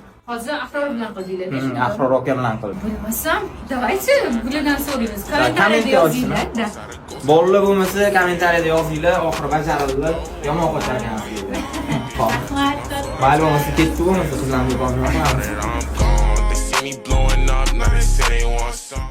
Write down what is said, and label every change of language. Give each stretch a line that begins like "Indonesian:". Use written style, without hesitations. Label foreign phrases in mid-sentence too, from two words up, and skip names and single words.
Uzbek: Hozir Ahror bilan qildinglar. Ahror aka bilan qildim. Bilmasam, davaychi bulardan so'raymiz. Kommentariyada Kommentar yozinglar. Bolalar bo'lmasa kommentariyada yozinglar, oxiri bajarildi. Yomon qo'sharkansiz. Rahmat. Mayli bo'lmasa ketdi bo'lmasa sizlarni do'konga qilamiz.
English: I'm gone. They see me blowing up, now they say they want some.